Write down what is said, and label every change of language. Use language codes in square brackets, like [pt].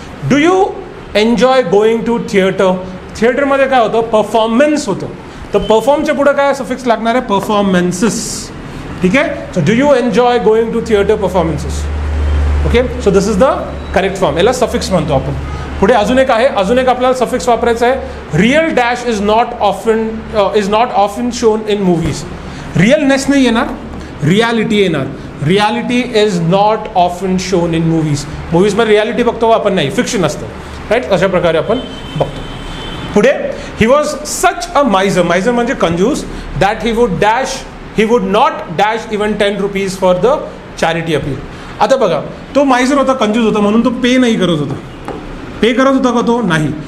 [en] Do you enjoy going to theatre. [mr] थिएटरमध्ये काय होतं, परफॉर्मन्स होतं, तर परफॉर्मच्या पुढे काय सफिक्स लागणार आहे, परफॉर्मन्सेस. ठीक आहे, [en] So do you enjoy going to theatre performances. Okay, so this is the correct form, [mr] याला सफिक्स म्हणतो आपण. पुढे अजून एक आहे, अजून एक आपल्याला सफिक्स वापरायचं आहे. [en] Real dash is not often shown in movies. [mr] रिअलनेस नाही येणार, रियालिटी येणार. [en] Reality is not often shown in movies. [mr] मूवीजमध्ये reality बघतो आपण, नाही फिक्शन असतं. राईट, अशा प्रकारे आपण बघतो. पुढे, [en] He was such a miser. [mr] मायझर म्हणजे कंजूस. [en] That he would not dash even 10 rupees for the charity appeal. [mr] आता बघा, तो मायझर होता, कंजूस होता, म्हणून तो पे नाही करत होता. पे करत होता का तो? नाही.